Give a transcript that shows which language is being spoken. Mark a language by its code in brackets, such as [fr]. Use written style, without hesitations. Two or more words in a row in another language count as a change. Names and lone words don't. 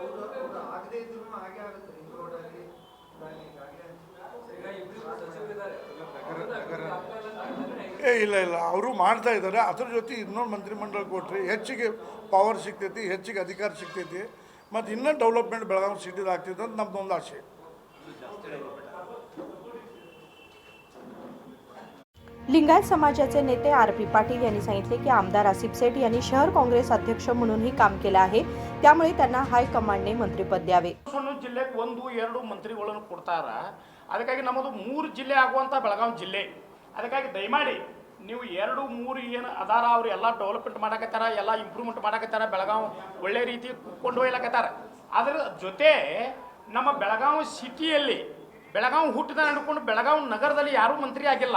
[kn] ಇಲ್ಲ, ಅವರು ಮಾಡ್ತಾ ಇದ್ದಾರೆ. ಅದ್ರ ಜೊತೆ ಇನ್ನೊಂದು ಮಂತ್ರಿಮಂಡಲ ಕೊಟ್ಟರೆ ಹೆಚ್ಚಿಗೆ ಪವರ್ ಸಿಗ್ತೈತಿ, ಹೆಚ್ಚಿಗೆ ಅಧಿಕಾರ ಸಿಗ್ತೈತಿ, ಮತ್ತು ಇನ್ನೂ ಡೆವಲಪ್ಮೆಂಟ್ ಬೆಳಗಾವಿ ಸಿಟಿದು ಆಗ್ತೈತೆ ಅಂತ ನಮ್ಮದೊಂದು ಆಸೆ. [mr] लिंगायत समाजाचे नेते RP पाटील यांनी सांगितले की आमदार आसिफ सेठ यांनी शहर काँग्रेस अध्यक्ष म्हणूनही काम केले आहे, त्यामुळे त्यांना हायकमांडने मंत्रिपद द्यावे. [kn] ಜಿಲ್ಲೆಗೆ 1-2 ಮಂತ್ರಿಗಳನ್ನು ಕೊಡ್ತಾರ. ಅದಕ್ಕಾಗಿ ನಮ್ಮದು 3 ಜಿಲ್ಲೆ ಆಗುವಂಥ ಬೆಳಗಾವಿ ಜಿಲ್ಲೆ. ಅದಕ್ಕಾಗಿ ದಯಮಾಡಿ ನೀವು 2-3 ಏನು ಅದಾರ ಅವ್ರು ಎಲ್ಲ ಡೆವಲಪ್ಮೆಂಟ್ ಮಾಡಕತ್ತಾರ, ಎಲ್ಲ ಇಂಪ್ರೂವ್ಮೆಂಟ್ ಮಾಡಕತ್ತಾರ, ಬೆಳಗಾವಿ ಒಳ್ಳೆ ರೀತಿ ಕೊಂಡು ಒಯ್ಯಲಕತ್ತಾರ. ಅದರ ಜೊತೆ ನಮ್ಮ ಬೆಳಗಾವಿ ಸಿಟಿಯಲ್ಲಿ ಬೆಳಗಾವಿ ಹುಟ್ಟಿದ ನಡ್ಕೊಂಡು ಬೆಳಗಾವಿ ನಗರದಲ್ಲಿ ಯಾರೂ ಮಂತ್ರಿ ಆಗಿಲ್ಲ.